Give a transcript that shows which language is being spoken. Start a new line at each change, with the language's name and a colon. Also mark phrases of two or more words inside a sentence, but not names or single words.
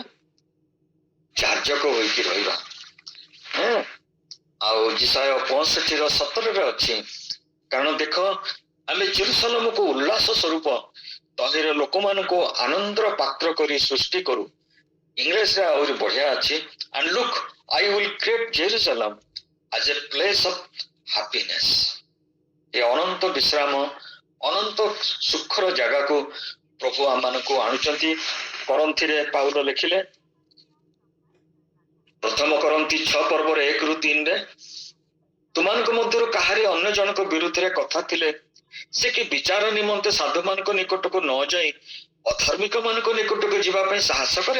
Odia: ଯାଜକ ହୋଇକି ରହିବା। ଆଉ ଜିସାୟ 65:17 ଅଛି, କାରଣ ଦେଖ ଆମେ ଜେରୁସାଲେମକୁ ଉଲ୍ଲାସ ସ୍ୱରୂପ ତହିଁର ଲୋକମାନଙ୍କୁ ଆନନ୍ଦର ପାତ୍ର କରି ସୃଷ୍ଟି କରୁ। ଇଂଲିଶରେ ଆହୁରି ବଢିଆ ଅଛି,
English: and look, I will create Jerusalem as a place of happiness।
Odia: ଏ ଅନନ୍ତ ବିଶ୍ରାମ, ଅନନ୍ତ ସୁଖର ଜାଗାକୁ ପ୍ରଭୁ ଆମମାନଙ୍କୁ ଆଣୁଛନ୍ତି। କରନ୍ଥିରେ ପାଉଲ ଲେଖିଲେ, ପ୍ରଥମ କରନ୍ତି 6:1-3, ତୁମାନଙ୍କ ମଧ୍ୟରୁ କାହାରି ଅନ୍ୟ ଜଣକ ବିରୁଦ୍ଧରେ କଥା ଥିଲେ ସେ କି ବିଚାର ନିମନ୍ତେ ସାଧୁମାନଙ୍କ ନିକଟକୁ ନ ଯାଇ ଅଧର୍ମିକ ମାନଙ୍କ ନିକଟକୁ ଯିବା ପାଇଁ ସାହସ କରେ?